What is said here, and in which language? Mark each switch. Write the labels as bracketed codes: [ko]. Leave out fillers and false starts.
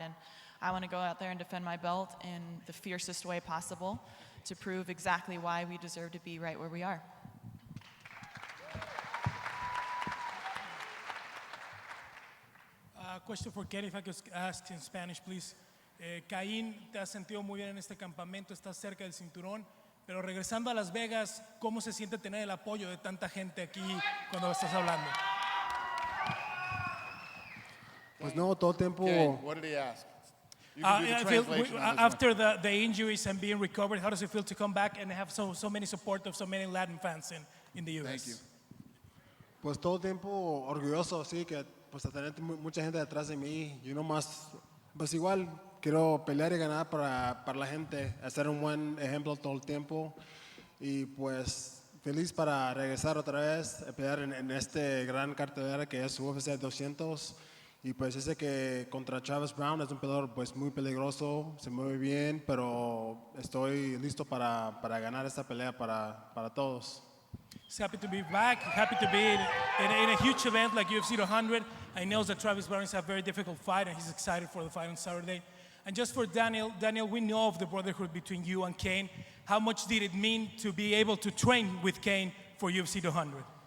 [en] And I want to go out there and defend my belt in the fiercest way possible to prove exactly why we deserve to be right where we are. Question for Cain, if I could ask in Spanish, please. [es] Cain, te has sentido muy bien en este campamento, estás cerca del cinturón, pero regresando a Las Vegas, ¿cómo se siente tener el apoyo de tanta gente aquí cuando estás hablando? Pues no, todo el tiempo. [en] Cain, what did he ask? You can do the translation on this one. After the injuries and being recovered, how does it feel to come back and have so many support of so many Latin fans in the US? Thank you. [es] Pues todo el tiempo orgulloso, sí, que pues a tener mucha gente detrás de mí. Yo nomás, pues igual quiero pelear y ganar para la gente, hacer un buen ejemplo todo el tiempo y pues feliz para regresar otra vez a pelear en este gran cartelera que es UFC 200 y pues ese que contra Travis Browne es un peleador pues muy peligroso, se mueve bien, pero estoy listo para ganar esta pelea para todos. [en] He's happy to be back, happy to be in a huge event like UFC 200. I know that Travis Browne is a very difficult fight and he's excited for the fight on Saturday. And just for Daniel, we know of the brotherhood between you and Cain. How much did it mean to be able to train with Cain for UFC 200?